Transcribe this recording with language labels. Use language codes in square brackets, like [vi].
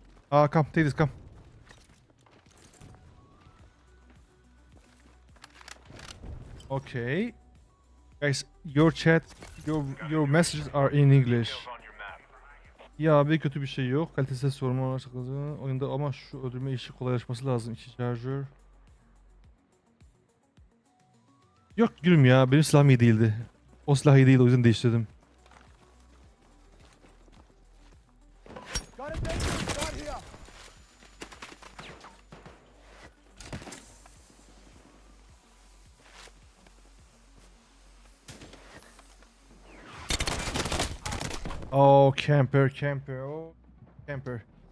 [en] Come, take this, come. Okay. Guys, your chat, your messages are in English. Kills on your map. [tr] Ya abi kötü bir şey yok. Kalitesiz sorma var oyunda ama şu öldürme işi kolaylaşması lazım. 2 şarjör. Yok gülüm ya, benim silahım iyi değildi. O silah iyi değildi, o yüzden değiştirdim. [en] Got a dangerous spot here. Oh, camper. Oh, camper.